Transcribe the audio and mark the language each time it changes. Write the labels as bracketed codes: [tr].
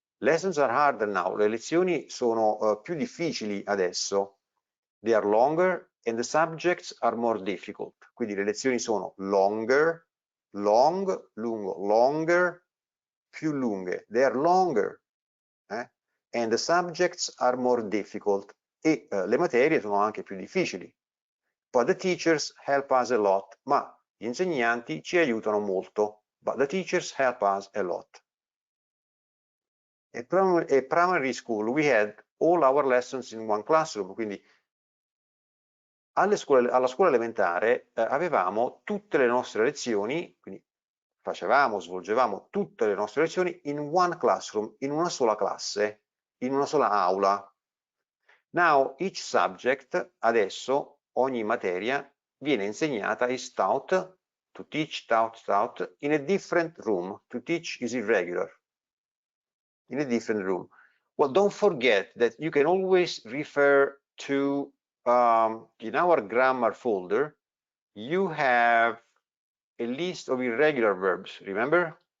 [en] Lessons are harder now, [it] le lezioni sono più difficili adesso. [en] They are longer and the subjects are more difficult. [it] Quindi le lezioni sono [en] longer, long, [it] lungo, [en] longer, [it] più lunghe. [en] They are longer. And the subjects are more difficult. [it] E le materie sono anche più difficili. [en] But the teachers help us a lot. [it] Ma gli insegnanti ci aiutano molto. [en] But the teachers help us a lot. At primary school we had all our lessons in one classroom. [it] Quindi alla scuola elementare avevamo tutte le nostre lezioni, quindi svolgevamo tutte le nostre lezioni [en] in one classroom, [it] in una sola classe, in una sola aula. [en] Now each subject, [it] adesso ogni materia viene insegnata [en] is taught, to teach, taught, in a different room. To teach is irregular. In a different room. Well, don't forget that you can always refer to, in our grammar folder, you have a list of irregular verbs, remember?